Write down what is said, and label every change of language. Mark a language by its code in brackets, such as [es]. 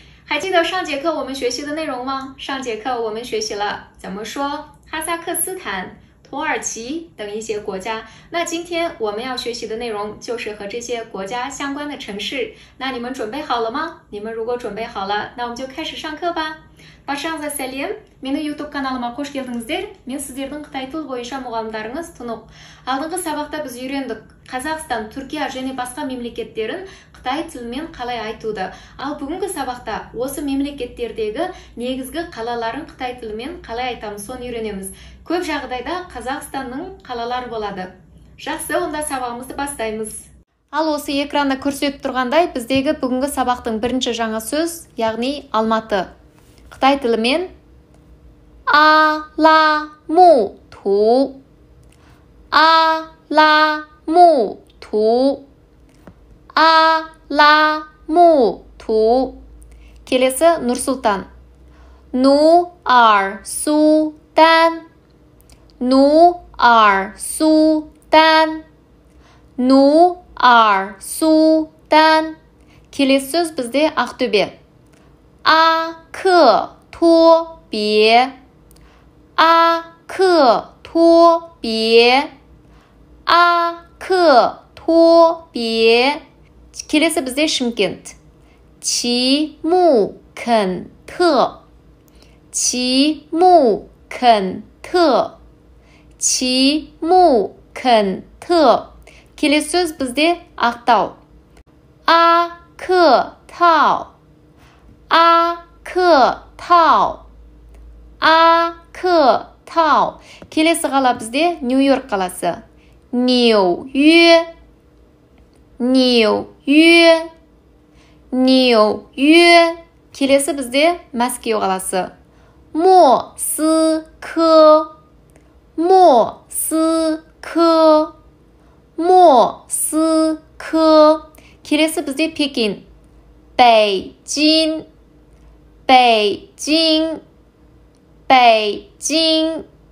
[zh] 还记得上节课我们学习的内容吗？上节课我们学习了怎么说哈萨克斯坦、土耳其等一些国家。那今天我们要学习的内容就是和这些国家相关的城市。那你们准备好了吗？你们如果准备好了，那我们就开始上课吧。 [kk] Баршаңызға сәлем. Мені YouTube каналыма қош келдіңіздер. Мен сіздердің Қытай тілі бойынша мұғалімдарыңыз Тұнық. Алдыңғы сабақта біз үйрендік Қазақстан, Түркия және басқа мемлекеттерін Қытай тілімен қалай айтуды. Ал бүгінгі сабақта осы мемлекеттердегі негізгі қалаларын Қытай тілімен қалай айтамыз, соны үйренеміз. Көп жағдайда Қазақстанның қалалары болады. Жақсы, онда сабағымызды бастаймыз. Ал осы экранда көрсетіп тұрғандай, біздегі бүгінгі сабақтың бірінші жаңа сөз, яғни Алматы. Қытай тілімен Аламуту, Аламуту, Аламуту. Келесі Нұр-Сұлтан. Нуар-Султан, Нуар-Султан, Нуар-Султан. Келесі сөз бізде Ақтөбе. Ақтөбе, Ақтөбе, Ақтөбе. Келесі бізде Шымкент. Чимукенті, Чимукенті, Чимукенті. Келесі сөз бізде Ақтау. Ақытау, Ақытау, Ақытау. Келесі қала бізде Нью-Йорк қаласы. Нью-Йорк, Нью-Йорк, Нью-Йорк. Келесі бізде Мәскеу қаласы. Москва, Москва, Москва. Келесі бізде Пекин. Бейжің, Бейжің, Бейжің.